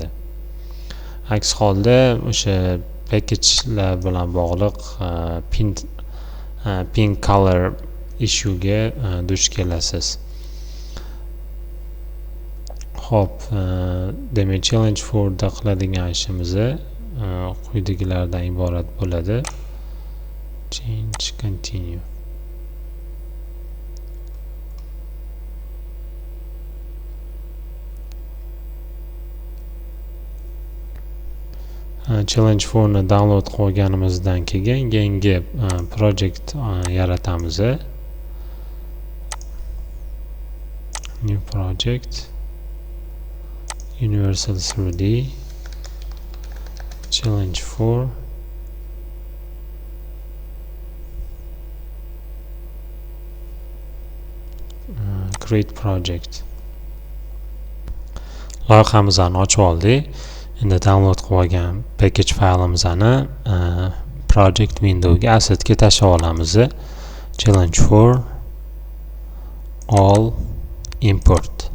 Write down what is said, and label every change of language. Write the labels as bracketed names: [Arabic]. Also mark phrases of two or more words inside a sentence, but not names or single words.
[Uzbek] Aks holda o'sha packagelar bilan bog'liq [English] pin color issuega [Uzbek] duch kelasiz. Xo'p, demak challenge 4 da qiladigan ishimiz quyidagilardan iborat bo'ladi. [English] Change, continue. Challenge 4 ni download qilganimizdan keyin yangi project yaratamiz. New project, Universal 3D, Challenge 4. Create project. [Uzbek] Loyihamizni ochib oldik. Endi download qilib olgan package faylimizni [English] project windowga [Uzbek] assetga tashlab olamiz. [English] Challenge 4 all import.